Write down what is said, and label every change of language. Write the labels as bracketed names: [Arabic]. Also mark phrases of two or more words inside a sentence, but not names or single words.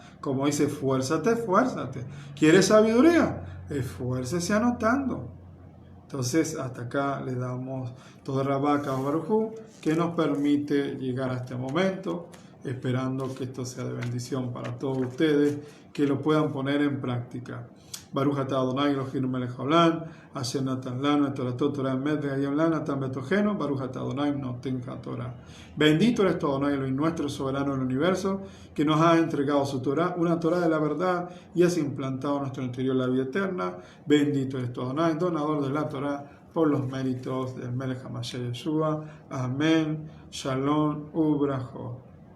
[Spanish] Como dice, esfuérzate. ¿Quieres sabiduría? Esfuércese anotando. Entonces, hasta acá le damos todo Rabaka a [Hebrew] ברוך הוא, [Spanish] que nos permite llegar a este momento, esperando que esto sea de bendición para todos ustedes, que lo puedan poner en práctica. [Hebrew] ברוך אתה אדני אלהינו מלך העולם, אשר נתן לנו את תורתו תורת אמת והיום לנו נתן בתוכנו, ברוך אתה אדני נותן התורה. [Spanish] Bendito eres tú, Adonai Elohim, nuestro soberano del universo, que nos ha entregado su Torah, una Torah de la verdad, y has implantado en nuestro interior la vida eterna. Bendito eres tú, Adonai, donador de la Torah, por los méritos del [Hebrew] מלך המשיח [Spanish] Yeshua. [Hebrew] אמן. שלום וברכות.